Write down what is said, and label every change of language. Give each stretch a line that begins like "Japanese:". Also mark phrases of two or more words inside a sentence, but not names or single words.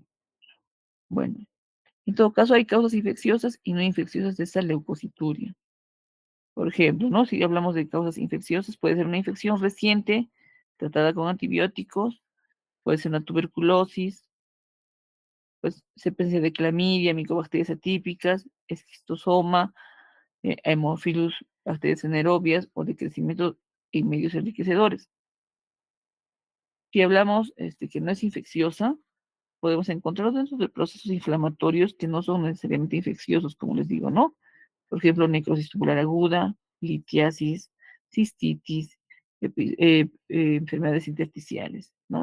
Spanish: Bueno, en todo caso hay causas infecciosas y no infecciosas de esta leucocituria. Por ejemplo, ¿no? Si hablamos de causas infecciosas, puede ser una infección reciente tratada con antibióticos, puede ser una tuberculosis, pues se presencia de clamidia, micobacterias atípicas, esquistosoma, Haemophilus, bacterias anaerobias o de crecimiento en medios enriquecedores. Si hablamos que no es infecciosa, podemos encontrar dentro de procesos inflamatorios que no son necesariamente infecciosos, como les digo, ¿no? Por ejemplo, necrosis tubular aguda, litiasis, cistitis, enfermedades intersticiales, ¿no?